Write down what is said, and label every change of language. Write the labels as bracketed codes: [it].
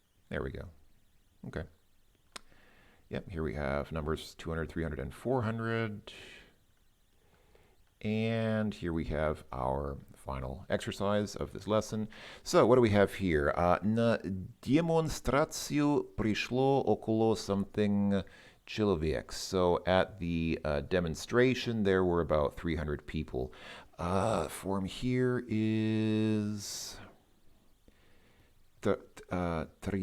[en] There we go. Okay. Yep, here we have numbers 200, 300, and 400. And here we have our final exercise of this lesson. So what do we have here? [ru] На демонстрацию пришло около something человек. [en] So at the demonstration, there were about 300 people. Form here is трехсот.